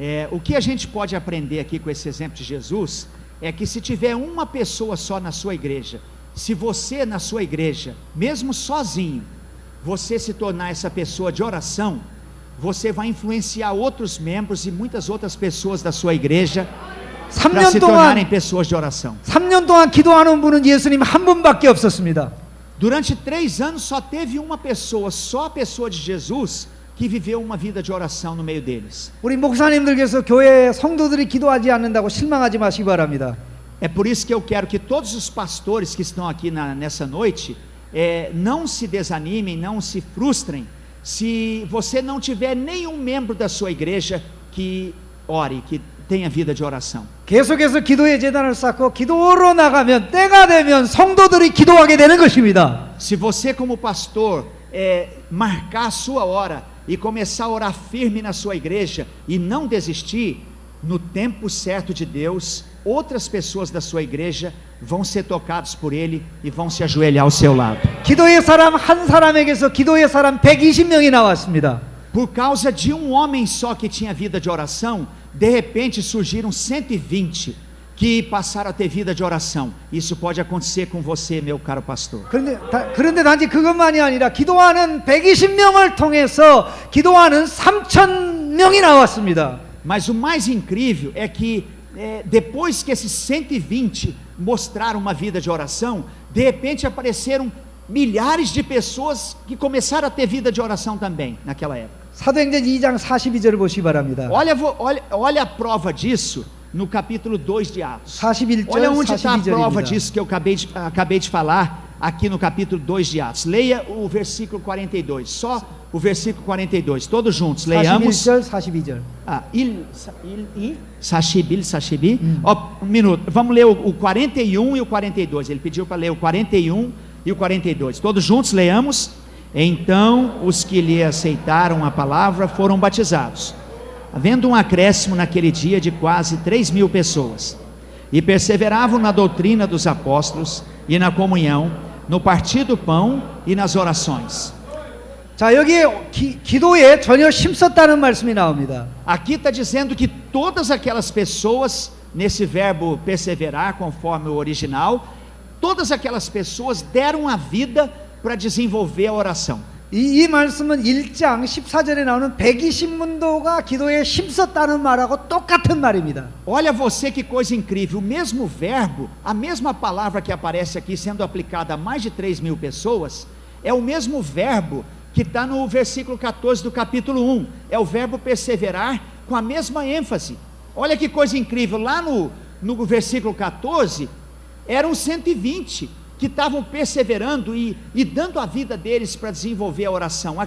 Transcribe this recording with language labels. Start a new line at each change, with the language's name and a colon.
Portuguese: O que a gente pode aprender aqui com esse exemplo de Jesus é que se tiver uma pessoa só na sua igreja, se você na sua igreja, mesmo sozinho, você se tornar essa pessoa de oração, você vai influenciar outros membros e muitas outras pessoas da sua igreja para se tornarem pessoas de oração.
Korean: 3년 동안 기도하는 분은 예수님 한 분밖에 없었습니다.
Portuguese: Durante 3 anos só teve uma pessoa, só a pessoa de Jesus, que viveu uma vida de oração no meio deles.
Korean: 우리 목사님들께서 교회 성도들이 기도하지 않는다고 실망하지 마시기 바랍니다.
Portuguese: É por isso que eu quero que todos os pastores que estão aqui nessa noite não se desanimem, não se frustrem, se você não tiver nenhum membro da sua igreja que ore, que tenha vida de oração.
Korean: 계속해서 기도의 제단을 쌓고 기도로 나가면 때가 되면 성도들이 기도하게 되는 것입니다.
Portuguese: Se você como pastor marcar a sua hora e começar a orar firme na sua igreja e não desistir, no tempo certo de Deus, outras pessoas da sua igreja vão ser tocadas por Ele e vão se ajoelhar ao seu lado.
Korean: 기도의 사람 한 사람에게서 기도의 사람 120명이 나왔습니다.
Portuguese: Por causa de um homem só que tinha vida de oração, de repente surgiram 120 que passaram a ter vida de oração. Isso pode acontecer com você, meu caro pastor.
Korean: 그런데 단지 그것만이 아니라 기도하는 120명을 통해서 기도하는 3,000명이 나왔습니다.
Portuguese: Mas o mais incrível é que depois que esses 120 mostraram uma vida de oração, de repente apareceram milhares de pessoas que começaram a ter vida de oração também naquela época.
Korean: 사도행전 2장 42절을 보시기 바랍니다.
Portuguese: Olha a prova disso no capítulo 2 de Atos.
Korean: 41절,
Portuguese: Olha onde está a prova
Korean: 42절입니다.
Portuguese: disso que eu acabei de falar aqui no capítulo 2 de Atos. Leia o versículo 42, só o versículo 42, todos juntos, leiamos.
Korean: 41절, 42절.
Portuguese: Sachibi. Um minuto, vamos ler o 41 e o 42. Ele pediu para ler o 41 e o 42. Todos juntos, leiamos. Então os que lhe aceitaram a palavra foram batizados, havendo um acréscimo naquele dia de quase 3.000 pessoas, e perseveravam na doutrina dos apóstolos e na comunhão, no partir do pão e nas orações.
Korean: 자, 여기 기도에 전혀 힘썼다는 말씀이 나옵니다.
Portuguese: Aqui está dizendo que todas aquelas pessoas, nesse verbo perseverar, conforme o original, todas aquelas pessoas deram a vida para desenvolver a oração.
Korean: 이 말씀은 1장 14절에 나오는 120문도가 기도에 힘썼다는 말하고 똑같은 말입니다.
Portuguese: Olha você que coisa incrível, o mesmo verbo, a mesma palavra que aparece aqui sendo aplicada a mais de 3.000 pessoas, é o mesmo verbo que está no versículo 14 do capítulo 1, é o verbo perseverar com a mesma ênfase. Olha que coisa incrível, lá no versículo 14, eram 120 que estavam perseverando e dando a vida deles para desenvolver a oração.